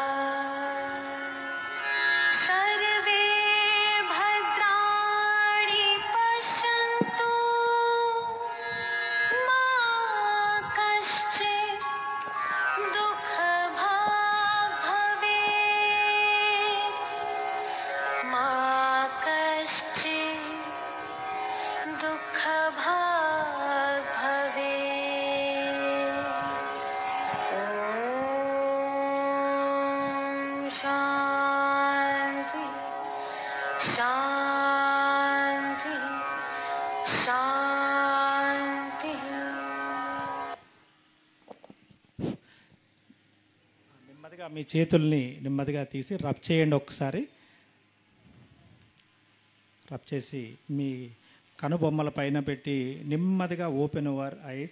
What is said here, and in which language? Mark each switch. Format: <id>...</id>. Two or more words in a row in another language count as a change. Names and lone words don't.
<sa>सर्वे भद्राणि पश्यन्तु, मा कश्चित् दुःखभाग् भवेत्, मा कश्चित् दुःखभाग् भवेत्। ॐ शान्ति शान्ति शान्तिः।</sa> <te>నెమ్మదిగా మీ చేతుల్ని నెమ్మదిగా తీసి రబ్ చేయండి. ఒక్కసారి రబ్ చేసి మీ కనుబొమ్మల పైన పెట్టి నెమ్మదిగా</te> <en>open your eyes.</en>